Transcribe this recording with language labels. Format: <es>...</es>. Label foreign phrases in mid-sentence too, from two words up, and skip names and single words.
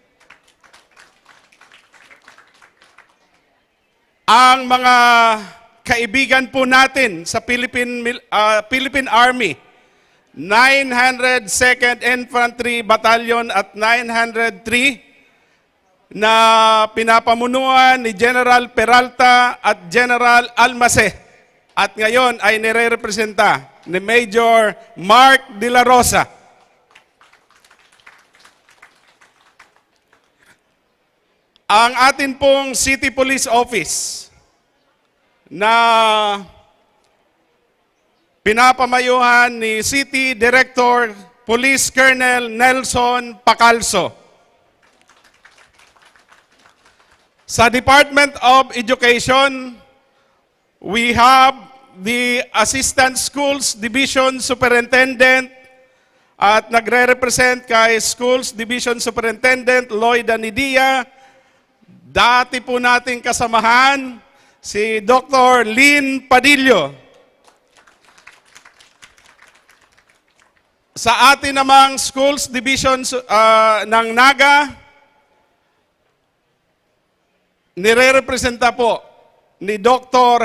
<tl>Ang mga kaibigan po natin sa Philippine Army, 902nd Infantry Battalion at 903 na pinapamunuan ni General Peralta at General Almase at ngayon ay nire-representa ni Major Mark De La Rosa. Ang atin pong City Police Office na pinapamayuhan ni City Director Police Colonel Nelson Pacalso. Sa Department of Education,</tl> <en>we have the Assistant Schools Division Superintendent</en> <tl>at nagre-represent kay Schools Division Superintendent Lloyd Anidia. Dati po nating kasamahan si Dr. Lynn Padillo. Sa atin namang Schools Division ng Naga, nire-representa po ni Dr.</tl>